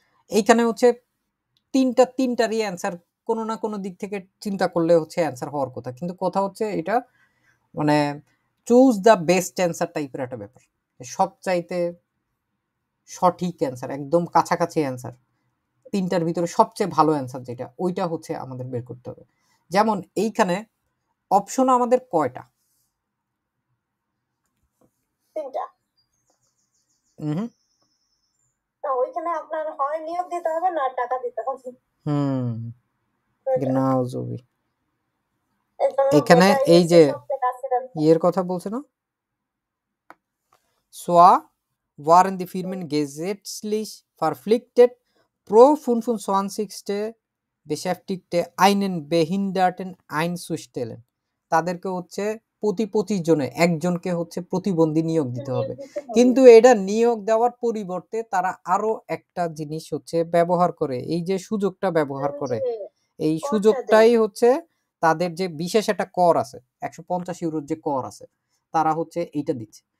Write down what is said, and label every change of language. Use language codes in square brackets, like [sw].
[bn] এইখানে হচ্ছে তিনটারই অ্যান্সার কোনো না কোনো দিক থেকে চিন্তা করলে হচ্ছে অ্যান্সার হওয়ার কথা, কিন্তু কথা হচ্ছে এটা মানে চুজ দ্য বেস্ট অ্যান্সার টাইপের একটা ব্যাপার, সবচাইতে সঠিক অ্যান্সার, একদম কাছাকাছি অ্যান্সার, তিনটার ভিতরে সবচেয়ে ভালো অ্যান্সার যেটা, ওইটা হচ্ছে আমাদের বের করতে হবে। যেমন এইখানে অপশন আমাদের কয়টা? তিনটা। হুম, ওইখানে আপনার হয় নিয়োগ দিতে হবে না টাকা দিতে হবে। [de] genau so wie [bn] এখানে এই যে ইয়ের কথা বলছে না, [de] Zwar waren die Firmen gesetzlich verpflichtet, pro 25. Beschäftigte einen Behinderten einzustellen, [bn] তাদেরকে হচ্ছে প্রতি 25 জনে একজনকে হচ্ছে প্রতিবন্ধী নিয়োগ দিতে হবে। কিন্তু এটা নিয়োগ দেওয়ার পরিবর্তে তারা আরো একটা জিনিস হচ্ছে ব্যবহার করে, এই যে সুযোগটা ব্যবহার করে, এই সুযোগটাই হচ্ছে তাদের যে বিশেষ একটা কর আছে 150 ইউরোর যে কর আছে, তারা হচ্ছে এইটা দিচ্ছে।